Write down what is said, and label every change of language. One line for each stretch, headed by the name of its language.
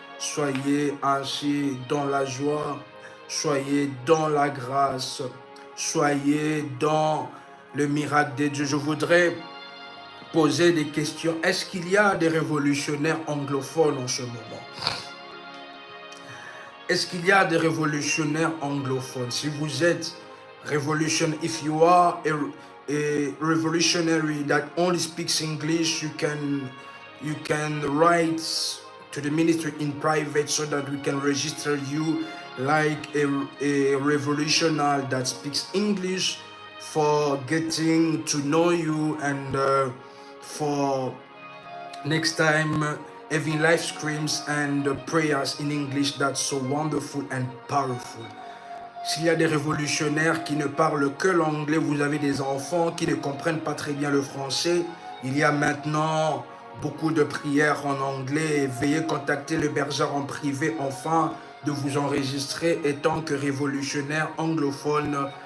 French: Soyez ainsi dans la joie, soyez dans la grâce, soyez dans le miracle de Dieu. Je voudrais poser des questions. Est-ce qu'il y a des révolutionnaires anglophones en ce moment? Est-ce qu'il y a des révolutionnaires anglophones? Si vous êtes
English: if you are a revolutionary that only speaks English, you can write to the ministry in private so that we can register you like a revolutionary that speaks English for getting to know you and for next time having live streams and prayers in English. That's so wonderful and powerful.
French: S'il y a des révolutionnaires qui ne parlent que l'anglais, vous avez des enfants qui ne comprennent pas très bien le français, il y a maintenant beaucoup de prières en anglais. Veuillez contacter le berger en privé afin de vous enregistrer étant que révolutionnaire anglophone.